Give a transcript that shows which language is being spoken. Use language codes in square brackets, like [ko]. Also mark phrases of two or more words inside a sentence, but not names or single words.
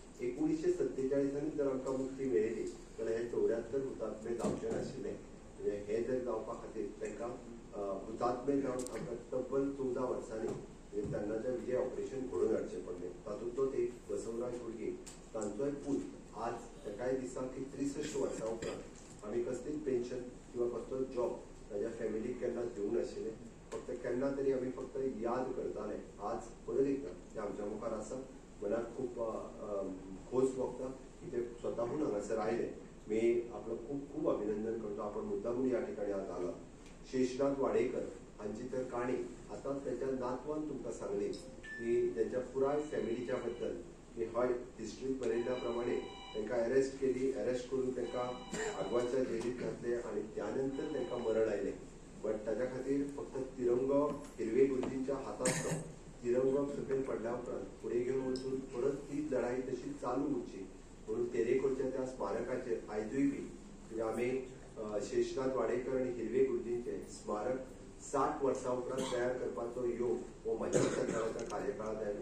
[kok] 1947 जर आमकां मुक्ती मेळयली जाल्यार हे 74 हुतात्मे जावचे नाशिल्ले म्हणजे हे जर जावपा खातीर तांकां हुतात्मे जावन आमकां तब्बल 14 वर्सांनी म्हणजे तेन्नाचें विजय ऑपरेशन घडोवन हाडचें पडलें तातूंतलोच एक बसवराज हुडगी तांचोय पूत आज काय दिसता की 63 वर्सां उपरांत आमी कसलीच पेन्शन किंवा कसलोच जॉब ताज्या फॅमिलीक केन्ना दिवंक नाशिल्ले. फक्त केन्ना तरी आमी फक्त याद करताले. आज परत एकदा ते आमच्या मुखार आसा. मनाक खूब खोस भोगता की ते स्वताहून हांगासर आयले. [mr] मी आपलं खूप खूप अभिनंदन करतो. आपण मुद्दामून या ठिकाणी आज आला. [kok] शेषनाथ वाडेकर हांची तर काणी आतांच त्याच्या नातवान तुमकां सांगली की त्यांच्या पुराय फॅमिलीच्या बद्दल की हय हिस्ट्रीत बरयल्ल्या प्रमाणे तांकां अरेस्ट केली. अरेस्ट करून तांकां आगवाच्या जेलीत घातले आणि त्यानंतर तांकां मरण आयलें. बट ताच्या खातीर फक्त तिरंगो हिरवे गुरुजींच्या हातांत तो तिरंगो सकयल पडल्या उपरांत फुडें घेवन वचून परत तीच लढाई तशी चालू उरची म्हणून तेरेखोलच्या त्या स्मारकाचेर आयजूय बी म्हणजे आमी शेषनाथ वाडेकर आनी हिरवे गुरुजींचे स्मारक 60 वर्सां उपरांत तयार करपाचो योग हो म्हज्या सरकाराच्या कार्यकाळांत आयलो.